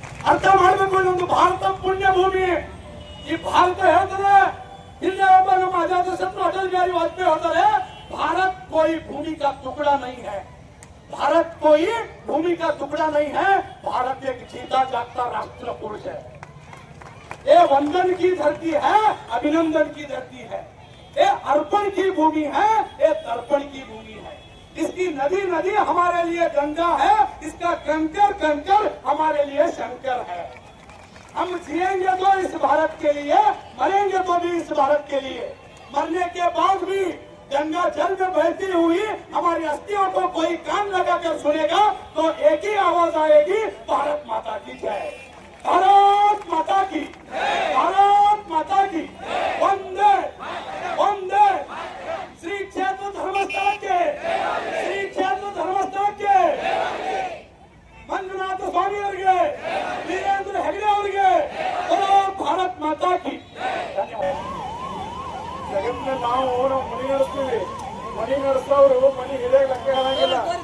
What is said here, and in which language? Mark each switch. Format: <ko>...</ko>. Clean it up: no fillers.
<kn>ಅರ್ಥ ಮಾಡಬೇಕು. ಇದೊಂದು ಭಾರತ ಪುಣ್ಯ ಭೂಮಿ. ಈ ಭಾರತ ಹೇಳ್ತದೆ, ಹಿಂದೆ ಒಬ್ಬ ನಮ್ಮ ಅಜಾತ ಶತ್ರು ಅಟಲ್ ಬಿಹಾರಿ ವಾಜಪೇಯಿ ಹೇಳ್ತಾರೆ,</kn> <hi>ಭಾರತ್ ಕೋಯಿ ಭೂಮಿ ಕಾ ಟುಕड़ा नहीं है, भारत कोई भूमि का टुकड़ा नहीं है, भारत एक जीता जागता राष्ट्र पुरुष है. ये वंदन की धरती है, अभिनंदन की धरती है. ये अर्पण की भूमि है, ये तर्पण की भूमि है. इसकी नदी नदी हमारे लिए गंगा है, इसका कंकर कंकर हमारे लिए शंकर है। हम जिएंगे तो इस भारत के लिए, मरेंगे तो भी इस भारत के लिए। मरने के बाद भी गंगा जल में बहती हुई हमारी अस्थियों को कोई कान लगाकर सुनेगा तो एक ही आवाज आएगी, भारत माता की जय, भारत माता की, भारत माता की, वंदे वंदे। श्री क्षेत्र धर्मस्थಳ के,</hi> <kn>श्री क्षेत्र धर्मस्थಳ के ಮಂಜುನಾಥ ಸ್ವಾಮಿ ಅವರಿಗೆ, ವೀರೇಂದ್ರ ಹೆಗಡೆ ಅವರಿಗೆ ಭಾರತ್ ಮಾತಾ ಕಿ. ಜಗತ್ತಿನ ನಾವು ಮನೆ ನಡೆಸ್ತೀವಿ, ಮನೆ ನಡೆಸೋರು ಮನೆ ಹಿರಿಯಾಗಿ ಲೆಕ್ಕ ಹೇಳಂಗಿಲ್ಲ.</kn>